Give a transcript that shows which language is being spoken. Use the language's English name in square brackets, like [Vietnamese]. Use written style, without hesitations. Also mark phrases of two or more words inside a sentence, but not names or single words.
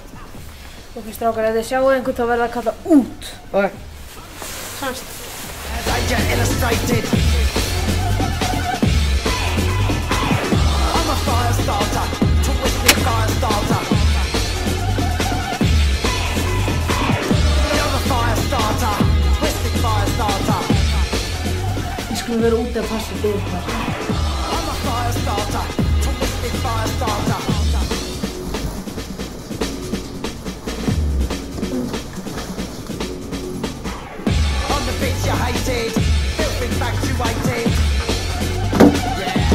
[Icelandic] Ok, strákar, ef þið sjáu einhvern þá verður það að kalla út. Ok. Sannst. [English] Danger illustrated. I'm a fire starter, twisted fire starter. You're a fire starter, twisted fire starter. [Icelandic] Við skulum vera úti að passa fyrir það. [English] I'm a fire starter, twisted fire starter. On the bitch you hated, filth infatuated. Yeah.